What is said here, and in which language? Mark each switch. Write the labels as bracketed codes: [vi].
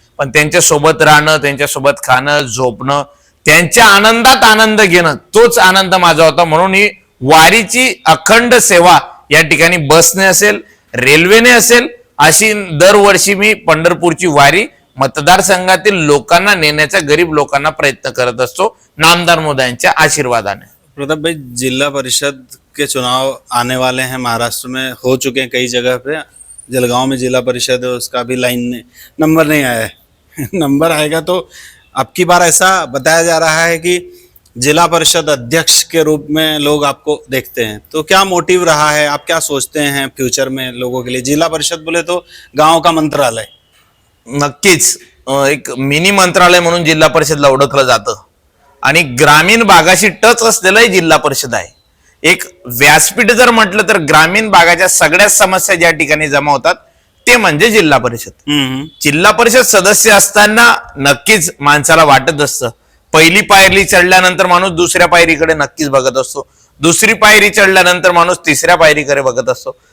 [mr] पण त्यांच्या सोबत राहणं, त्यांच्यासोबत खाणं, झोपणं, त्यांच्या आनंदात आनंद घेणं, तोच आनंद माझा होता. म्हणून ही वारीची अखंड सेवा या ठिकाणी बसने असेल, रेल्वेने असेल, अशी दरवर्षी मी पंढरपूरची वारी मतदारसंघातील लोकांना नेण्याचा, गरीब लोकांना प्रयत्न करत असतो नामदार महोदयांच्या आशीर्वादाने. [hi] प्रताप भाई, जिला परिषद के चुनाव आने वाले हैं, महाराष्ट्र में हो चुके हैं कई जगह पे. जलगांव में जिला परिषद है, उसका भी नंबर नहीं आया है. नंबर आएगा तो अब की बार ऐसा बताया जा रहा है कि जिला परिषद अध्यक्ष के रूप में लोग आपको देखते हैं. तो क्या मोटिव रहा है, आप क्या सोचते हैं फ्यूचर में लोगों के लिए? जिला परिषद बोले तो गांव का मंत्रालय. [mr] नक्कीच एक मिनी मंत्रालय म्हणून जिल्हा परिषदला ओळखलं जातं आणि ग्रामीण भागाशी टच असलेलं जिल्हा परिषद आहे. एक व्यासपीठ जर म्हटलं तर ग्रामीण भागाच्या सगळ्या समस्या ज्या ठिकाणी जमा होतात ते म्हणजे जिल्हा परिषद. जिल्हा परिषद सदस्य असताना नक्कीच माणसाला वाटत असतं, पहिली पायरी चढल्यानंतर माणूस दुसऱ्या पायरीकडे नक्कीच बघत असतो, दुसरी पायरी चढल्यानंतर माणूस तिसऱ्या पायरीकडे बघत असतो.